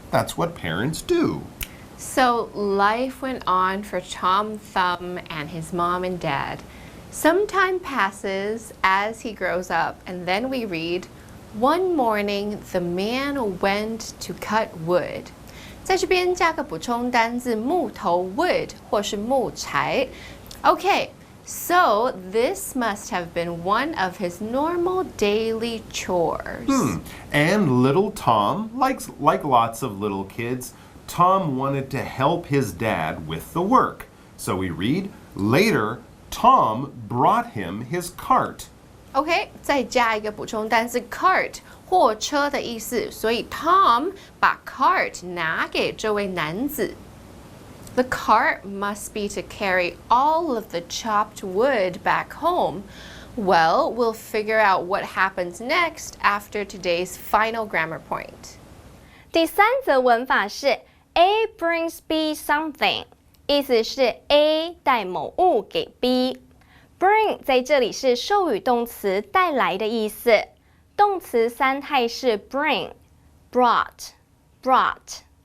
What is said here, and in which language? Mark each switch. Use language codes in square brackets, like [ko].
[en] That's what parents do. So life went on for Tom Thumb and his mom and dad. Some time passes as he grows up, and then we read, one morning the man went to cut wood. [zh] 在这边加个补充单字木头 wood 或是木柴。 [en] Okay, so this must have been one of his normal daily chores. And little Tom, like lots of little kids, Tom wanted to help his dad with the work. So we read, later, Tom brought him his cart. [zh] OK, 再加一个补充单词 cart 货车的意思，所以 Tom 把 cart 拿给这位男子。 [en] The cart must be to carry all of the chopped wood back home. Well, we'll figure out what happens next after today's final grammar point. [zh] 第三则文法是 [en] A brings B something， [zh] 意思是 A 带某物给 B。Bring 在这里是授予动词带来的意思，动词三态是 bring、brought、brought。